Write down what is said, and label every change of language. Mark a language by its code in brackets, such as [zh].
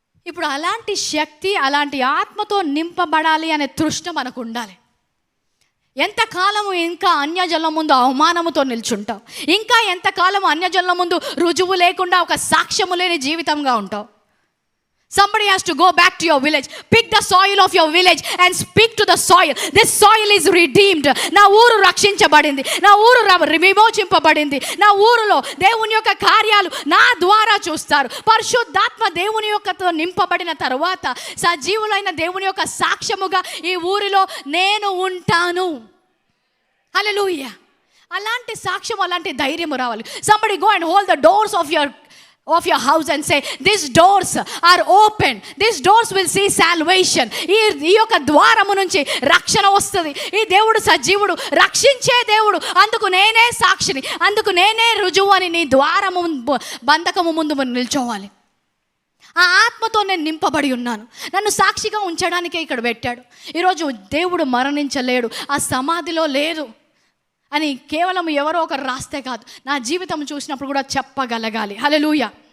[te] ఇప్పుడు అలాంటి శక్తి, అలాంటి ఆత్మతో నింపబడాలి అనే తృష్ణ మనకు ఉండాలి. ఎంతకాలము ఇంకా అన్యజనుల ముందు అవమానముతో నిల్చుంటావు? ఇంకా ఎంతకాలం అన్యజనుల ముందు రుజువు లేకుండా ఒక సాక్ష్యము లేని జీవితంగా ఉంటావు? [en] Somebody has to go back to your village. Pick the soil of your village and speak to the soil. This soil is redeemed. [te] నా ఊరు రక్షించబడింది, నా ఊరు విమోచింపబడింది, నా ఊరులో దేవుని యొక్క కార్యాలు నా ద్వారా చూస్తారు. పరిశుద్ధాత్మ దేవుని యొక్కతో నింపబడిన తరువాత సజీవులైన దేవుని యొక్క సాక్ష్యముగా ఈ ఊరిలో నేను ఉంటాను. హల్లెలూయా. అలాంటి సాక్ష్యం, అలాంటి ధైర్యం రావాలి. [en] Somebody go and hold the doors of your house and say, these doors are open, these doors will see salvation. [te] ఈ యొక్క ద్వారము నుంచి రక్షణ వస్తుంది. ఈ దేవుడు సజీవుడు, రక్షించే దేవుడు, అందుకు నేనే సాక్షిని, అందుకు నేనే రుజువు అని నీ ద్వారము బంధకము ముందు నిల్చోవాలి. ఆ ఆత్మతో నేను నింపబడి ఉన్నాను, నన్ను సాక్షిగా ఉంచడానికే ఇక్కడ పెట్టాడు. ఈరోజు దేవుడు మరణించలేడు, ఆ సమాధిలో లేదు అని కేవలం ఎవరో ఒకరు రాస్తే కాదు, నా జీవితం చూసినప్పుడు కూడా చెప్పగలగాలి. హల్లెలూయా.